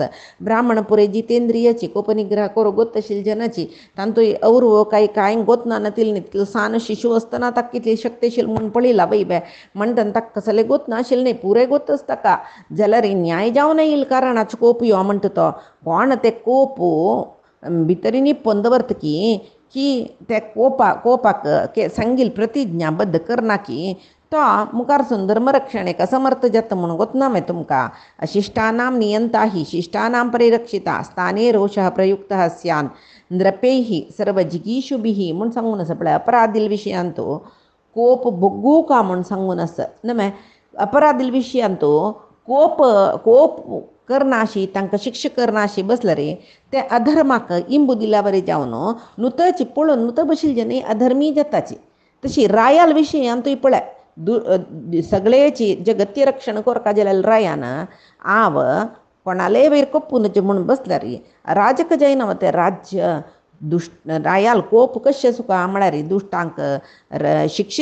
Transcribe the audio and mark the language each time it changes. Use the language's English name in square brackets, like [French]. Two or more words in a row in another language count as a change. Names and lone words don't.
[Konkani] ब्राह्मण पुरे जितेंद्रियाची कोप निग्रह करूं गोत आशिल्ली जनाची तांतूय अवरव कांय गोतना नातिल सान शिशू आसतना ताका कितली शक्ती आशिल्ली म्हूण पळयला वय बे म्हणटना ताका कसले गोत नाशिल्लें न्ही पुरे गोतच ताका जाल्यार न्याय जावन येयल्या कारणाचो कोप यो म्हणटा तो कोण ते कोप भितरी निप्पोन दवरतकी की ते कोपाक सांगिल्ली प्रतिज्ञाबद्ध करना की तो मुखार धर्मरक्षणेक असमर्थ जाता म्हणून गोतना मागीर तुमकां [Sanskrit] अशिष्टानां नियंता ही शिष्टानां परिरक्षिता स्थाने रोषः प्रयुक्तः स्यान नृपैः सर्वजिगीषुभिः [Konkani] म्हूण सांगून आसा पळय अपराधील विशयांतू कोप बग्गू का म्हूण सांगून आसा न्हय अपराधील विशयांतू कोप कोप करनाशी तांकां शिक्षा करनाशी बसला रे ते अधर्माक इंबू दिल्या बरें जावन नुतची पळोवन नुत बशिल्ले न्ही अधर्मी जाताची तशी रायाल विशयांतूय पळय सगळेची जगतीय रक्षण करता जाल्यार रायान हांव कोणालेय वयर कप्पून म्हणून बसल्यार राजक जायना ते राज्य दुश्ट रायाल कोप कशें सुका म्हळ्यार दुश्टांक शिक्षा